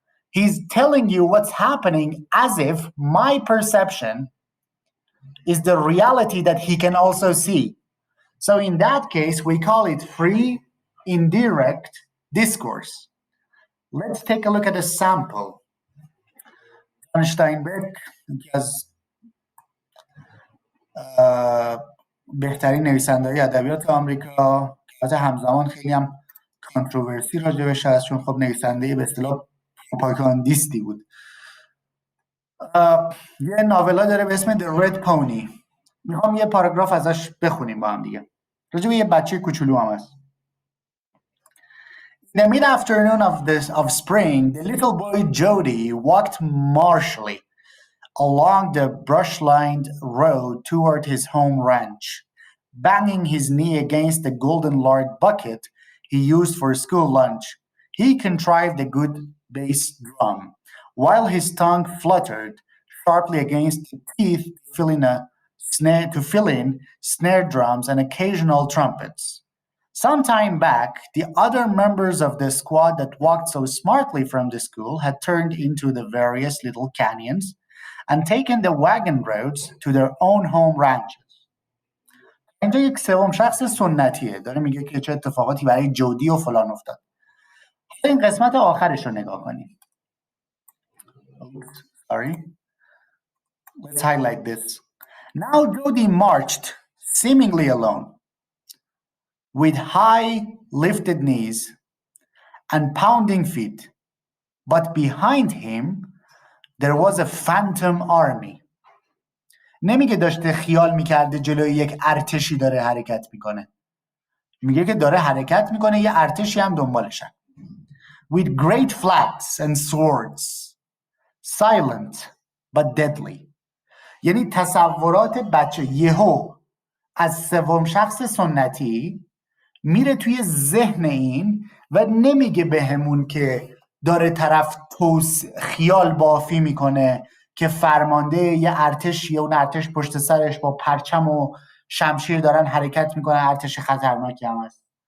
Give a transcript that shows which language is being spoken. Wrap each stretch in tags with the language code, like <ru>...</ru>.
<en>He's telling you what's happening as if my perception is the reality that he can also see. So in that case, we call it free indirect discourse. Let's take a look at a sample.</en> <fa>Steinbeck, یکی از بهترین نویسنده‌های ادبیات آمریکا، که همزمان خیلی هم کانتروورسی راجبش هست، چون خب نویسنده به اصطلاح پروپاگاندیستی بود. یه ناولا داره به اسم The Red Pony. میخوام یه پاراگراف ازش بخونیم با هم دیگه. راجب یه بچه کوچولو هم هست.</fa> <en>In the mid-afternoon of spring, the little boy Jody walked martially along the brush-lined road toward his home ranch, banging his knee against the golden lard bucket he used for school lunch. He contrived a good bass drum, while his tongue fluttered sharply against the teeth to fill in snare drums and occasional trumpets. Some time back, the other members of the squad that walked so smartly from the school had turned into the various little canyons and taken the wagon roads to their own home ranches.</en> <fa>اینجا یک سوم شخص سنتیه، داره میگه که چه اتفاقاتی برای جودی و فلان افتاد. این قسمت آخرش رو نگاه کنیم.</fa> <en>Sorry. Let's highlight this. Now Jody marched seemingly alone, with high lifted knees and pounding feet. But behind him, there was a phantom army.</en> <fa>نمیگه داشته خیال میکرده جلوی یک ارتشی داره حرکت میکنه. میگه که داره حرکت میکنه، یه ارتشی هم دنبالشن.</fa> <en>With great flags and swords, silent but deadly.</en> <fa>یعنی تصورات بچه یهو از سوم شخص سنتی میره توی ذهن این و نمیگه بهمون که داره طرف خیال بافی میکنه که فرمانده یه ارتشیه، اون ارتش پشت سرش با پرچم و شمشیر دارن حرکت میکنن، ارتش خطرناکی هم هست.</fa>